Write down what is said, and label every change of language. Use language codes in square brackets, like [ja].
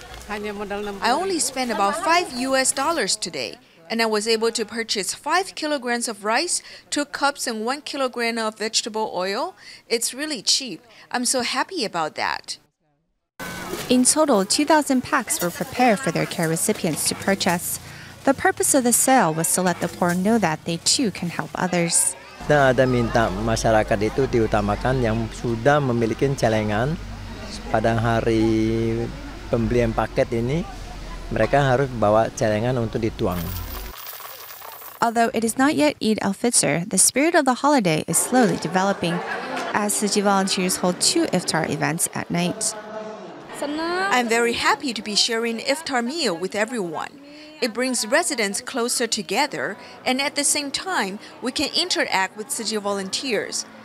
[en] I only spent about $5 today, and I was able to purchase 5 kilograms of rice, 2 cups, and 1 kilogram of vegetable oil. It's really cheap. I'm so happy about that. In total, 2,000 packs were prepared for their care recipients to purchase. The purpose of the sale was to let the poor know that they too can help others. [id] Kita ada minta masyarakat itu diutamakan yang sudah memiliki celengan pada hari pembelian paket ini, mereka harus bawa celengan untuk dituang. [en] Although it is not yet Eid al-Fitr, the spirit of the holiday is slowly developing as Tzu Ji volunteers hold 2 iftar events at night. I'm very happy to be sharing iftar meal with everyone. It brings residents closer together, and at the same time, we can interact with Tzu Ji volunteers.